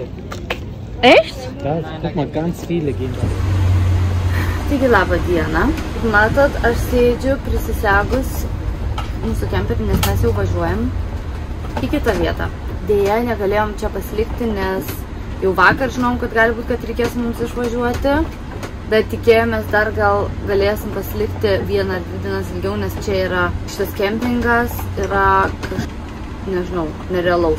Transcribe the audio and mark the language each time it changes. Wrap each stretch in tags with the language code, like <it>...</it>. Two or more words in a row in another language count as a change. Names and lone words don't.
<de>Echt? Da, guck mal, ganz viele gehen da.</de> <lt>Taigi labą dieną. Matot, aš sėdžiu prisisegus mūsų kemperį, nes mes jau važiuojam. į kitą vietą. Deja, negalėjom čia pasilikti, nes jau vakar žinom, kad gali būti, kad reikės mums išvažiuoti. Bet tikėjomės dar gal galėsim pasilikti 1 ar 2 dienas ilgiau, nes čia yra šitas kempingas, yra nežinau, nerealaus.</lt>